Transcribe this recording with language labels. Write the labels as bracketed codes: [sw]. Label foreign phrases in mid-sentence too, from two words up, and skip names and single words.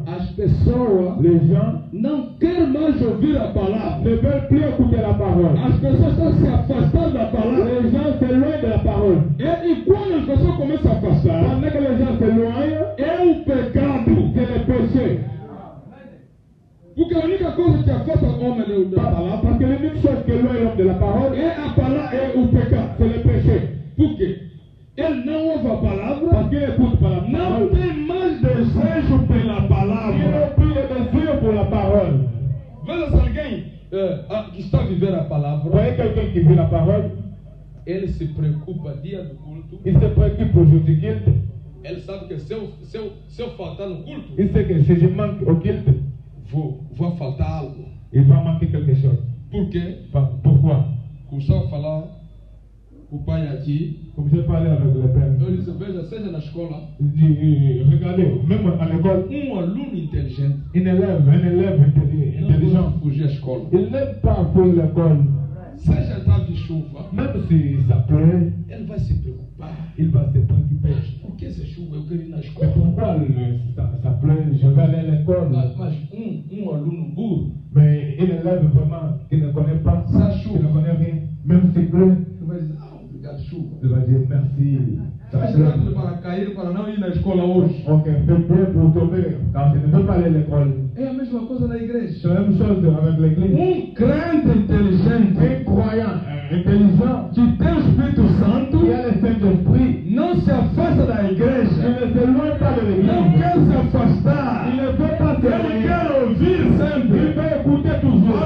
[pt] As pessoas [fr] Les gens [pt] não querem mais ouvir a palavra. [fr] ne veulent plus écouter la parole. [pt] As pessoas estão se afastando da palavra. [fr] Les gens s'éloignent de la parole. [pt] E quando as pessoas começam a afastar, [fr] Pendant que les gens s'éloignent, [pt] é o pecado. [fr] c'est le péché. [pt] Porque a única coisa que afasta o homem da palavra [fr] Parce que l'unique chose qui éloigne l'homme de la parole, [pt] é a palavra, é o pecado. [fr] c'est le péché. [pt] Por quê? Ele não ouve a palavra, [fr] Parce qu'il n'écoute pas la [pt] não [fr] parole. [pt] tem mais desejo pela [fr] Il [pt] palavra. [fr] n'a plus le désir pour la parole. [pt] Veja se alguém que está a viver a [fr] Vous [pt] palavra, [fr] voyez quelqu'un qui vit la parole, [pt] ele se preocupa dia do culto. [fr] il se préoccupe au jour du culte. [pt] Ele sabe que se eu faltar no culto, [fr] Il sait que si je manque au culte, [pt] vou faltar algo. [fr] il va manquer quelque chose. [pt] Por quê? [fr] Pourquoi? [pt] Começou a falar com o pai aqui. [fr] Comme j'ai parlé avec le père, [pt] Eu disse, veja, seja na escola, [fr] il dit, regardez, même à l'école, [pt] aluno inteligente [fr] un élève [pt] não [fr] intelligent, [pt] pode fugir à escola. [fr] il n'aime pas fuir l'école. [pt] Seja tarde de chuva, [fr] Même si ça pleut, [pt] ele vai se preocupar. [fr] il va se préoccuper. [pt] Por que essa chuva? Eu quero ir na [fr] Mais [pt] escola. [fr] pourquoi ça pleut, je vais aller à l'école? [pt] Mas aluno burro, [fr] Mais un élève vraiment qui ne connaît pas, Ça qui chauffe. ne connaît rien, même s'il pleut, [pt] ele vai dizer, obrigado, chuva. [fr] il va dire merci. Ça [pt] Faz [fr] pleut. [pt] rápido para cair, para não ir na escola hoje. [fr] Ok, fais bien pour tomber, car je ne veux pas aller à l'école. [pt] É a mesma coisa na [fr] C'est [pt] igreja. [fr] la même chose avec l'église. [pt] Crente inteligente [fr] Un croyant intelligent [pt] que tem o Espírito Santo [fr] qui a le Saint-Esprit, [pt] não se afasta da [fr] il [pt] igreja, [fr] ne s'éloigne pas de [pt] não [fr] l'église. [pt] quer se afastar, [fr] Il ne veut pas se [pt] ele [fr] éloigner. [pt] quer ouvir [fr] Il [pt] sempre. [fr] veut écouter tout